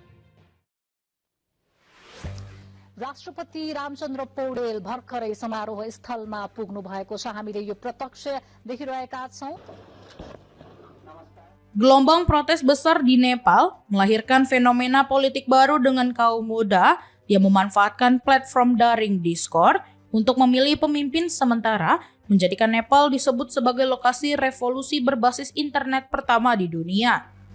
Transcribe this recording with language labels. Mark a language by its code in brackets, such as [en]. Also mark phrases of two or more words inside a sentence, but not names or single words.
[ne] राष्ट्रपति रामचन्द्र पौडेल भर्खरै समारोह स्थलमा पुग्नु भएको छ। हामीले यो प्रत्यक्ष देखिरहेका छौं। [id] Gelombang protes besar di Nepal melahirkan fenomena politik baru dengan kaum muda yang memanfaatkan platform daring Discord untuk memilih pemimpin sementara, menjadikan Nepal disebut sebagai lokasi revolusi berbasis internet pertama di dunia.